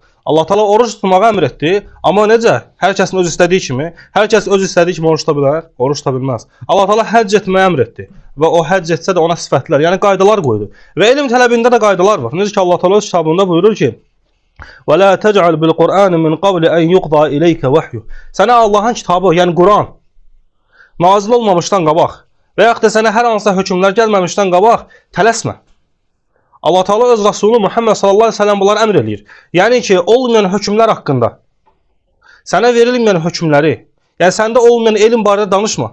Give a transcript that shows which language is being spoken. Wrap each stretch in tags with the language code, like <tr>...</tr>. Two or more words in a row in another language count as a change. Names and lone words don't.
<az>Allah Taala oruç tutmağı əmr etdi, amma necə? Hər kəsin öz istədiyi kimi, hər kəs öz istədiyi kimi oruç tuta bilər, oruç tuta bilməz. Allah Taala həcc etməyi əmr etdi və o həcc etsə də ona sifətlər, yəni qaydalar qoydu. Və elm tələbində də qaydalar var. Necə ki Allah Taala öz kitabında buyurur ki:</az> <ar>"وَلَا تَعْجَلْ بِالْقُرْآنِ مِنْ قَبْلِ أَنْ يُقْضَى إِلَيْكَ وَحْيُ."</ar> <az>Sənə Allahın kitabı, yəni Quran nazil olmamışdan qabaq və yaxud da sənə hər hansı hökmlər gəlməmişdən qabaq tələsmə. Allah Taala öz Rasulü Muhammed</az> <ar>صلى الله عليه وسلم</ar> <az>bunları əmr eləyir. Yəni ki, olmayan hökmlər haqqında, sənə verilməyən hökmləri, yəni səndə olmayan elm barədə danışma.</az>